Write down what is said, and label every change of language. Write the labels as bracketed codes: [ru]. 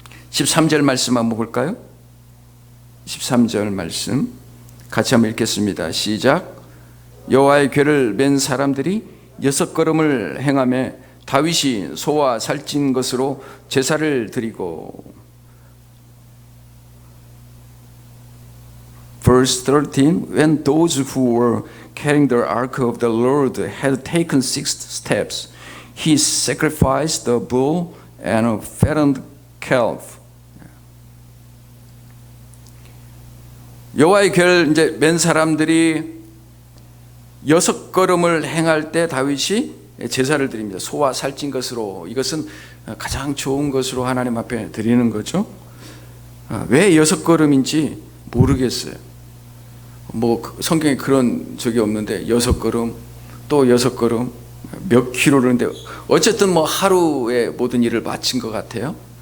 [ko] 13절 말씀 한번 볼까요? 13절 말씀 같이 한번 읽겠습니다. 시작. 여호와의 궤를 맨 사람들이 6걸음을 행하며 다윗이 소와 살찐 것으로 제사를 드리고. [en] Verse 13, when those who were carrying the ark of the Lord had taken 6 steps, he sacrificed a bull and a fattened calf. [ko] 여호와의 궤를 이제 맨 사람들이 6걸음을 행할 때 다윗이 제사를 드립니다. 소와 살찐 것으로. 이것은 가장 좋은 것으로 하나님 앞에 드리는 거죠. 왜 6걸음인지 모르겠어요. 성경에 그런 적이 없는데 6걸음, 또 6걸음, 몇 킬로인데 어쨌든 하루에 모든 일을 마친 것 같아요.